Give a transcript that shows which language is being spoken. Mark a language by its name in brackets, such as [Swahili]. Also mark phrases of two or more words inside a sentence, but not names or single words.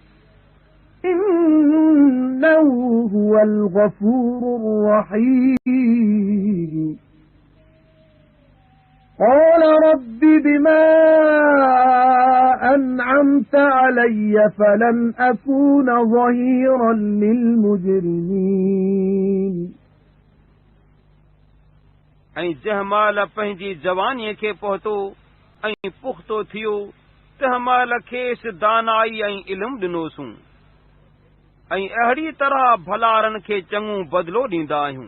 [Arabic] إنه هو الغفور الرحيم قال رب بما أنعمت علي فلن أكون ظهيرا للمجرمين [Sindhi] ऐं जंहिं महिल पंहिंजी जवानीअ खे पहुतो ऐं पुख़्तो थियो तंहिं महिल खेसि दानाई ऐं इल्मु ॾिनोसूं ऐं अहिड़ी तरह भलारनि खे चङो बदिलो ॾींदा आहियूं।